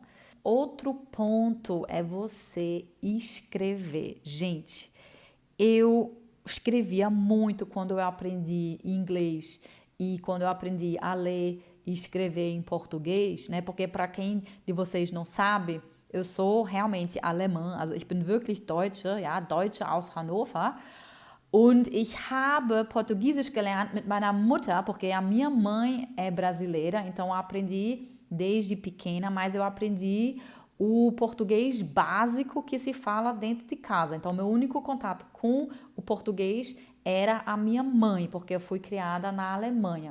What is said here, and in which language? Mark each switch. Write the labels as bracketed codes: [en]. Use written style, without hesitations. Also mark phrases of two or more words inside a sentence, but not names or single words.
[pt] Outro ponto é você escrever. Gente, Eu escrevia muito quando eu aprendi inglês e quando eu aprendi a ler e escrever em português, né? Porque para quem de vocês não sabe, eu sou realmente alemã, [de] also ich bin wirklich Deutsche, ja, Deutsche aus Hannover. Und ich habe Portugiesisch gelernt mit meiner Mutter, [pt] porque a minha mãe é brasileira, então eu aprendi desde pequena, mas eu aprendi o português básico que se fala dentro de casa. Então, meu único contato com o português era a minha mãe, porque eu fui criada na Alemanha.